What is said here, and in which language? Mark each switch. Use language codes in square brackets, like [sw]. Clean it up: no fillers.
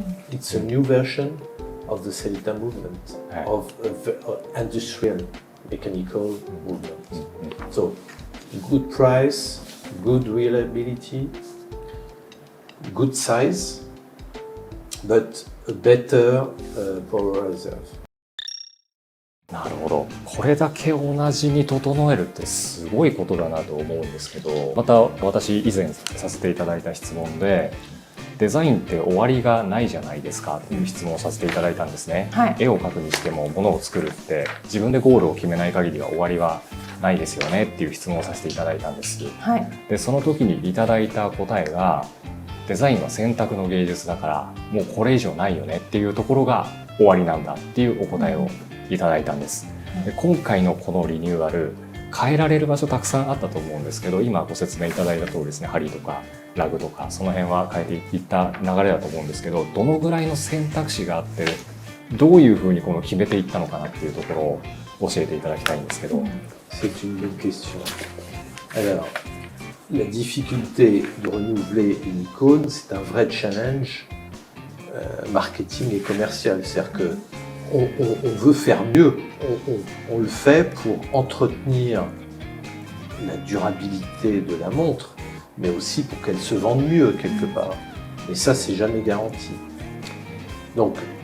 [en] It's a new version of the Celita movement, of industrial mechanical movement. So, good price, good reliability, good size, but a better power reserve. [ja] なるほど。これだけ同じに整えるってすごいことだなと思うんですけど、また私以前させていただいた質問で、デザインって終わりがないじゃないですかという質問をさせていただいたんですね。はい絵を描くにしても物を作るって自分でゴールを決めない限りは終わりはないですよねっていう質問をさせていただいたんです。はい。でその時にいただいた答えが、デザインは選択の芸術だからもうこれ以上ないよねっていうところが終わりなんだっていうお答えをいただいたんです。で今回のこのリニューアル、変えられる場所たくさんあったと思うんですけど、今ご説明いただいた通りですね、針とかラグとかその辺は変えていった流れだと思うんですけど、どのぐらいの選択肢があってどういうふうにこの決めていったのかなっていうところを教えていただきたいんですけど。 [fr] C'est une bonne question. Alors, la difficulté de renouveler une icône, c'est un vrai challenge marketing et commercial. C'est-à-dire que on veut faire mieux, on le fait pour entretenir la durabilité de la montre, mais aussi pour qu'elle se vende mieux quelque part. Et ça, c'est jamais garanti. Donc,